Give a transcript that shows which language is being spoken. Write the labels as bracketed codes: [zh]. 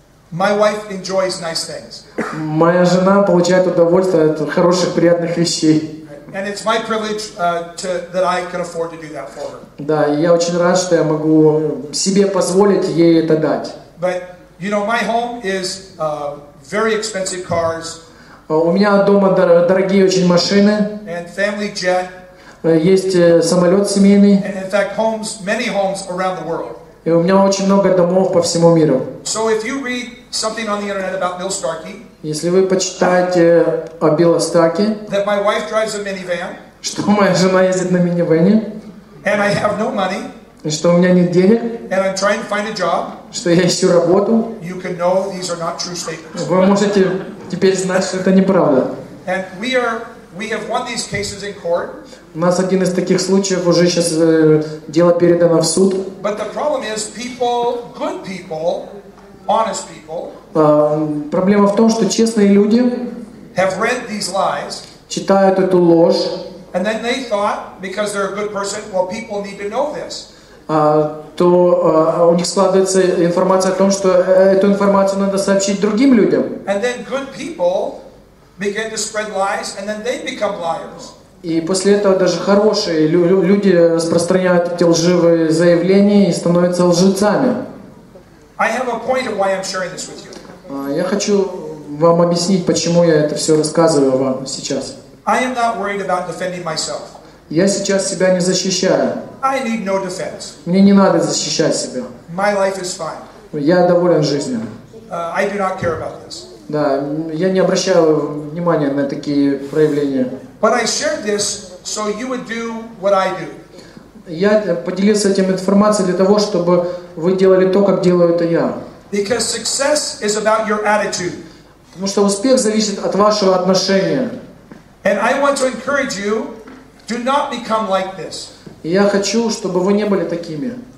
[en] My wife enjoys nice things. [ru] Моя жена получает удовольствие от хороших, приятных вещей. [en] And it's my privilege that I can afford to do that for her. [ru] Да, и я очень рад, что я могу себе позволить ей это дать. [en] But you know, my home is very expensive cars. [ru] У меня дома дорогие очень машины. [en] And family jet. [ru] Есть самолет семейный. [en] And in fact, many homes around the world. [ru] И у меня очень много домов по всему миру. [en] So if you read something on the internet about Bill Starkey, [ru] Если вы почитаете о Билла Стаке, [en] that my wife drives a minivan, [ru] что моя жена ездит на минивэне, [en] and I have no money, [ru] и что у меня нет денег, [en] and I'm trying to find a job, [ru] что я ищу работу, [en] you can know these are not true statements. [ru] вы можете теперь знать, что это неправда. [en] And we have won these cases in court. [ru] У нас один из таких случаев уже сейчас дело передано в суд. [en] But the problem is people, good people, honest people, [ru] проблема в том, что честные люди [en] have read these lies, [ru] читают эту ложь, [en] and then they thought, because they're a good person, well, people need to know this. [ru] то у них складывается информация о том, что эту информацию надо сообщить другим людям. [en] And then good people begin to spread lies, and then they become liars. [ru] И после этого даже хорошие люди распространяют эти лживые заявления и становятся лжецами. [en] I have a point of why I'm sharing this with you. [ru] Я хочу вам объяснить, почему я это все рассказываю вам сейчас. [en] I am not worried about defending myself. [ru] Я сейчас себя не защищаю. [en] I need no defense. [ru] Мне не надо защищать себя. [en] My life is fine. [ru] Я доволен жизнью. [en] I do not care about this. [ru] Да, я не обращаю внимания на такие проявления. [en] But I shared this so you would do what I do. [ru] Я поделился этим информацией для того, чтобы вы делали то, как делаю это я. [en] Because success is about your attitude. [ru] Потому что успех зависит от вашего отношения. [en] And I want to encourage you, do not become like this. [ru] И я хочу, чтобы вы не были такими.